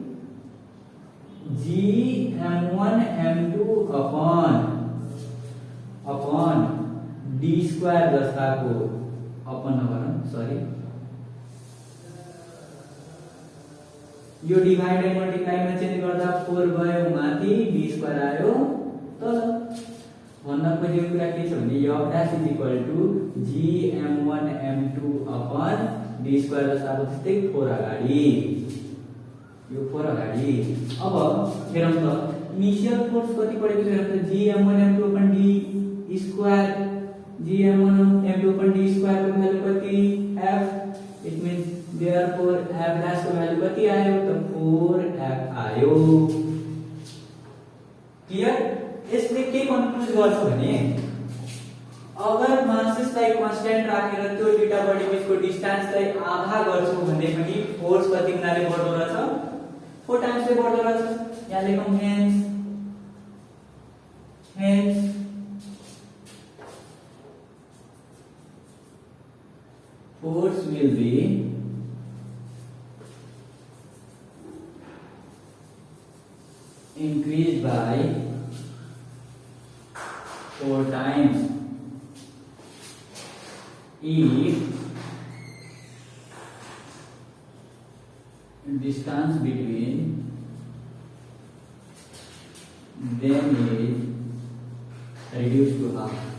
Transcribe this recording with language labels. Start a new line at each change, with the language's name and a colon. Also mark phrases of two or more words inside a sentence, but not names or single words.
English: gm1 m2 upon d square
Nepali: जस्ताको अपन नगरौँ सरी यो
English: divide and multiply
Nepali: चेन्ज गर्दा 4 भयो माथि d स्क्वायर आयो तल भन्न खोजेको कुरा के छ भने यो
English: dash is equal to gm1 m2 upon d square
Nepali: जस्ताको त्यस्तै 4 अगाडि यो 4 अगाडि अब हेरौँ त
English: initial force
Nepali: कति पढेको छ हेरौँ त
English: gm1 m2 upon d square gm1 m2 upon d square
Nepali: को वैल्यू कति
English: f it means therefore f dash
Nepali: को वैल्यू कति आयो तो 4f आयो क्लियर। यसले के कन्क्लुड गर्छ भने अगर
English: masses constant
Nepali: राखेर त्यो दुईटा बडी बीचको डिस्टेन्सलाई आधा गर्छौ भने पनि फोर्स कति गुणाले बढ्दो रहेछ 4 टाइम्स ले बढ्दो रहेछ। यहाँ लेखौं
English: hence force will be increased by 4 times if distance between them is reduced to half.